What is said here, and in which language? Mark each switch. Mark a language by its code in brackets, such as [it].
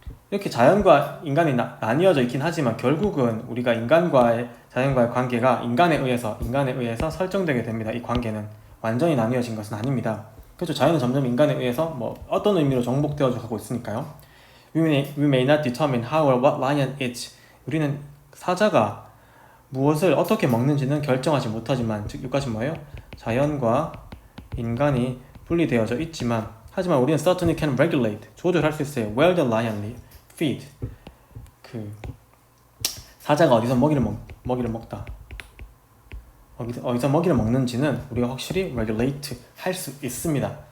[ko] 이렇게 자연과 인간이 나뉘어져 있긴 하지만 결국은 우리가 인간과의 자연과의 관계가 인간에 의해서 설정되게 됩니다. 이 관계는 완전히 나뉘어진 것은 아닙니다. 그렇죠. 자연은 점점 인간에 의해서 어떤 의미로 정복되어져 가고 있으니까요. [en] We may not determine how or what lion eats. [ko] 우리는 사자가 무엇을 어떻게 먹는지는 결정하지 못하지만, 즉 여기까지 뭐예요? 자연과 인간이 분리되어져 있지만, 하지만 우리는 [en] certainly can regulate, [ko] 조절할 수 있어요. [en] Where the lion feed, [ko] 사자가 어디서 먹이를 먹다, 어디서 먹이를 먹는지는 우리가 확실히 regulate 할 수 있습니다.